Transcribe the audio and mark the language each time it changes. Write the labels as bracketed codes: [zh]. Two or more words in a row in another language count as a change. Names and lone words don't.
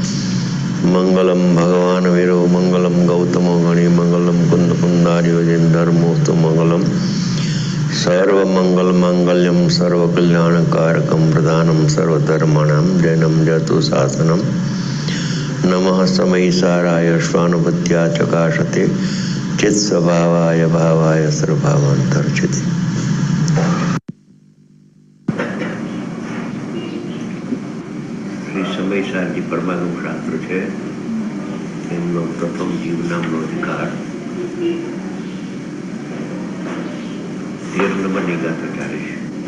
[sa] मंगलम भगवान वीरो मंगलम गौतमो गणि मंगलम कुंद कुंदार्योजन धर्मोस्तु मंगलम सर्व मंगल मंगल्यम सर्व कल्याण कारकम प्रदानम सर्वधर्माणां जैनम जतु शासनम नमः समय साराय स्वानुभूत्या चकाशते चित स्वभावाय भावाय सर्वभावांतर्चिते। [gu] સમય સારજી પરમાણુ શાસ્ત્ર છે, એમનો પ્રથમ જીવ નામનો અધિકાર 13 નંબરની ગાથા ચાલે છે.